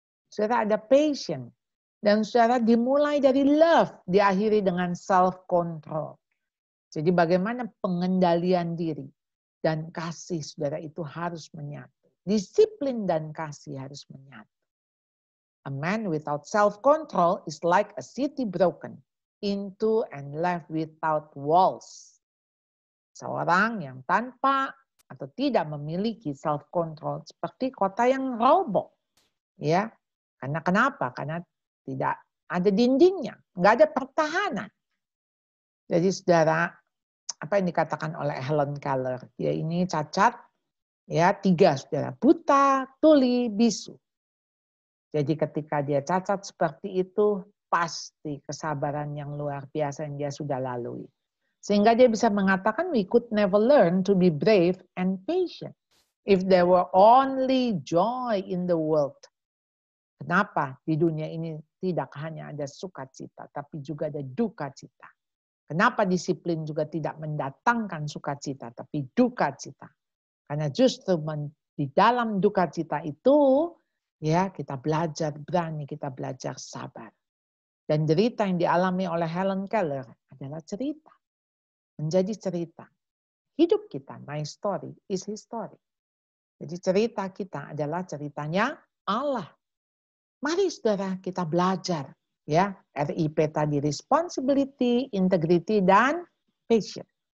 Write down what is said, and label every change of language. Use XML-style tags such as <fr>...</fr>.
<id>Saudara ada patience. Dan saudara dimulai dari love, diakhiri dengan self-control. Jadi bagaimana pengendalian diri dan kasih saudara itu harus menyatu. Disiplin dan kasih harus menyatu.</id> <en>A man without self-control is like a city broken into and left without walls.</en> <id>Seorang yang tanpa atau tidak memiliki self-control seperti kota yang roboh. Ya, karena kenapa? Karena tidak ada dindingnya, nggak ada pertahanan. Jadi saudara, apa yang dikatakan oleh Helen Keller, dia ini cacat, ya 3 saudara, buta, tuli, bisu. Jadi ketika dia cacat seperti itu, pasti kesabaran yang luar biasa yang dia sudah lalui. Sehingga dia bisa mengatakan,</id> <en>we could never learn to be brave and patient if there were only joy in the world.</en> <id>Kenapa di dunia ini tidak hanya ada sukacita, tapi juga ada duka cita. Kenapa disiplin juga tidak mendatangkan sukacita, tapi duka cita. Karena justru di dalam duka cita itu, ya kita belajar berani, kita belajar sabar. Dan cerita yang dialami oleh Helen Keller adalah cerita. Menjadi cerita. Hidup kita,</id> <en>my story is his story.</en> <id>Jadi cerita kita adalah ceritanya Allah. Mari saudara kita belajar. Ya, RIP tadi responsibility, integrity, dan patience.</id>